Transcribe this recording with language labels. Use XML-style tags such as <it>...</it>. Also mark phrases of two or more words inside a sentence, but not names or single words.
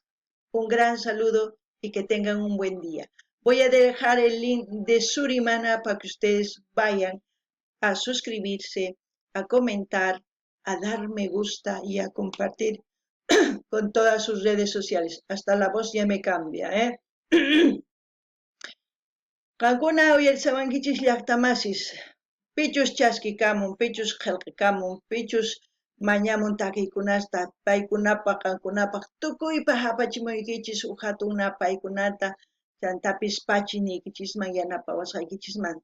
<es>Un gran saludo y que tengan un buen día. Voy a dejar el link de Surimana para que ustedes vayan a suscribirse, a comentar, a dar me gusta y a compartir con todas sus redes sociales. Hasta la voz ya me cambia, ¿eh?</es> <qu>Qankuna uyarisawankichis llaqtamasis. Pichus chaskikamun, pichus qillqikamun, pichus mañamun takiykunasta, paykunapaq, qankunapaq, tukuypaq apachimuykichis hatun paykunata, chantapis pachiniykichisman yanapawasqaykichismanta.</qu>